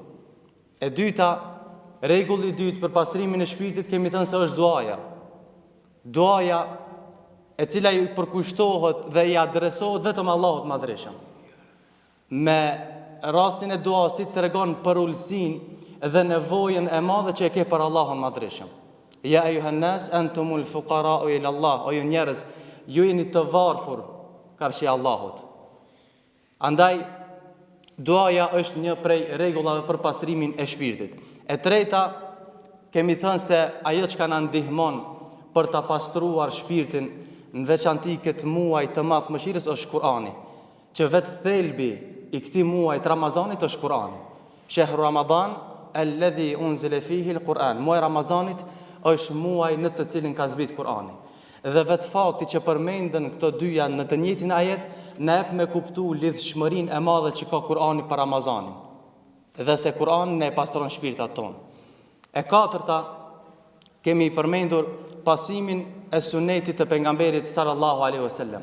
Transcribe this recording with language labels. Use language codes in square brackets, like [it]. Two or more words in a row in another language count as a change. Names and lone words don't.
[sq] E dyta, rregulli i dytë për pastrimin e shpirtit, kemi thënë se është duaja. Duaja e cila i përkushtohet dhe i adresohet vetëm Allahut madhërisëm. Me rastin e duas ti tregon për ulësinë dhe nevojën e madhe që e ke për Allahun madhërisëm. [ar] يا أيها الناس أنتم الفقراء إلى الله, [sq] o ju njerëz, ju jeni të varfër karshi Allahut. Andaj duaja është një prej rregullave për pastrimin e shpirtit. E treta, kemi thënë se ajo që na ndihmon për ta pastruar shpirtin, në veçantë këtë muaj të madh mëshirës, është Kur'ani, që vetë thelbi i këtij muajit Ramazanit është Kur'ani. [ar] شهر رمضان الذي أنزل فيه القرآن. [sq] Muaji Ramazanit është muaj në të cilin ka zbrit Kur'ani. Dhe vetë fakti që përmenden këto dyja në të njëjtin ajet na jep me kuptu lidhshmërinë e madhe që ka Kur'ani për Ramazanin. Dhe se Kur'ani ne pastron shpirtat tonë. E katërta, kemi përmendur pasimin e sunetit të pejgamberit [ar] صلى الله عليه وسلم.